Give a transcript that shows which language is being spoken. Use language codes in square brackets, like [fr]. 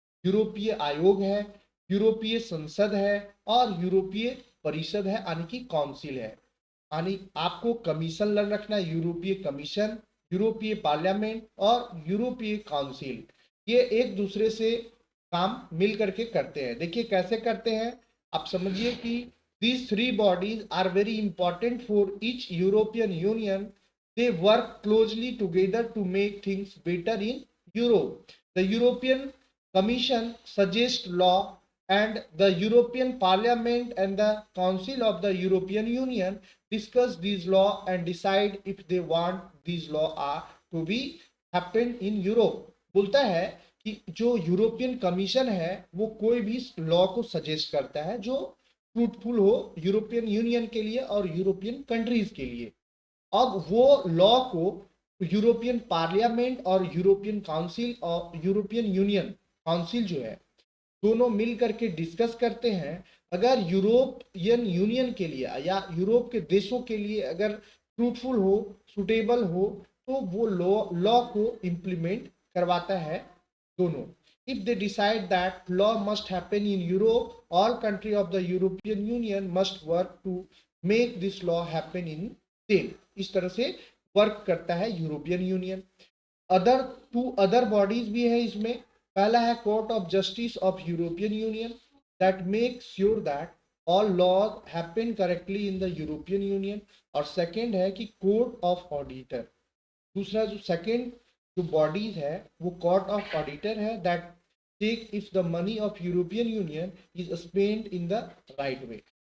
[hi] यूरोपीय आयोग है, यूरोपीय संसद है और यूरोपीय परिषद है, यानी कि काउंसिल है। यानी आपको कमीशन रखना है, यूरोपीय कमीशन, यूरोपीय पार्लियामेंट और यूरोपीय काउंसिल। ये एक दूसरे से काम मिल करके करते हैं। देखिए कैसे करते हैं, आप समझिए कि [en] these three bodies are very important for each European Union. They work closely together to make things better in Europe. The European Commission suggests law, and the European Parliament and the Council of the European Union discuss these law and decide if they want these law are to be happen in Europe. [hi] बोलता है कि जो European commission है वो कोई भी law को suggest करता है जो फ्रूटफुल हो यूरोपियन यूनियन के लिए और यूरोपियन कंट्रीज के लिए। अब वो लॉ को यूरोपियन पार्लियामेंट और यूरोपियन काउंसिल और यूरोपियन यूनियन काउंसिल जो है दोनों मिल करके डिस्कस करते हैं। अगर यूरोपियन यूनियन के लिए या यूरोप के देशों के लिए अगर फ्रूटफुल हो, सुटेबल हो, तो वो लॉ को इम्प्लीमेंट करवाता है दोनों। [en] If they decide that law must happen in Europe, all countries of the European Union must work to make this law happen in them. [hi] इस तरह से वर्क करता है European union. [en] two other bodies [hi] भी है इसमें। पहला है [en] Court of justice of European Union that make sure that all laws happen correctly in the European Union. [hi] और सेकेंड है कि [en] Court of auditor. [hi] दूसरा जो सेकेंड जो बॉडीज है वो [en] Court of auditor है that check if the money of European Union is spend in the right way.